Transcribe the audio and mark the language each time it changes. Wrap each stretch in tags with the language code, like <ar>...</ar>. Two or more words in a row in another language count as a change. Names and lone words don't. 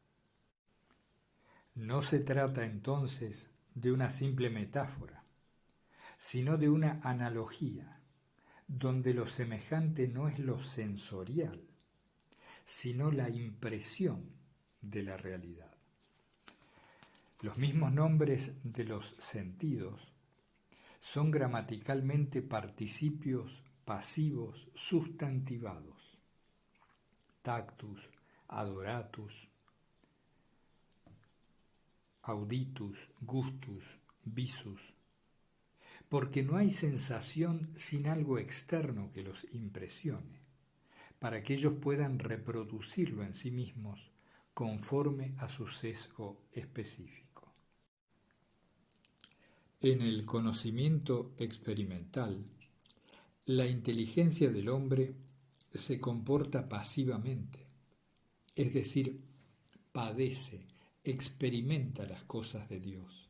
<es>No se trata entonces de una simple metáfora, sino de una analogía, donde lo semejante no es lo sensorial, sino la impresión de la realidad. Los mismos nombres de los sentidos son gramaticalmente participios pasivos sustantivados:</es> <la>tactus, adoratus, auditus, gustus,</la> <es>visus, porque no hay sensación sin algo externo que los impresione, para que ellos puedan reproducirlo en sí mismos conforme a su sesgo específico. En el conocimiento experimental, la inteligencia del hombre se comporta pasivamente, es decir, padece, experimenta las cosas de Dios.</es>